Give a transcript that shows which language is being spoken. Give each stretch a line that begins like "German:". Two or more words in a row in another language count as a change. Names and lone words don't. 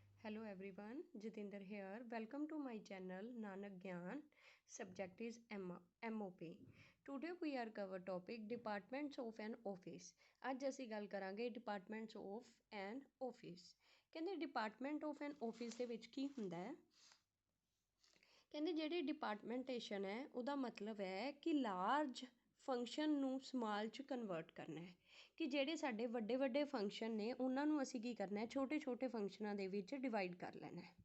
English: Hello everyone, Jitinder here. Welcome to my channel Nanak Gyan. Subject is MOP. Today we are cover topic Departments of an Office.
Punjabi: ਅੱਜ ਅਸੀਂ ਗੱਲ ਕਰਾਂਗੇ
English: Departments of an Office.
Punjabi: ਕਹਿੰਦੇ
English: Department of an Office
Punjabi: ਦੇ ਵਿੱਚ ਕੀ ਹੁੰਦਾ ਹੈ? ਕਹਿੰਦੇ ਜਿਹੜੀ ਡਿਪਾਰਟਮੈਂਟੇਸ਼ਨ ਹੈ ਉਹਦਾ ਮਤਲਬ ਹੈ ਕਿ
English: large function
Punjabi: ਨੂੰ ਸਮਾਲ 'ਚ ਕਨਵਰਟ ਕਰਨਾ ਹੈ ਕਿ ਜਿਹੜੇ ਸਾਡੇ ਵੱਡੇ ਵੱਡੇ ਫੰਕਸ਼ਨ ਨੇ ਉਹਨਾਂ ਨੂੰ ਅਸੀਂ ਕੀ ਕਰਨਾ ਹੈ ਛੋਟੇ ਛੋਟੇ ਫੰਕਸ਼ਨਾਂ ਦੇ ਵਿੱਚ ਡਿਵਾਈਡ ਕਰ ਲੈਣਾ ਹੈ।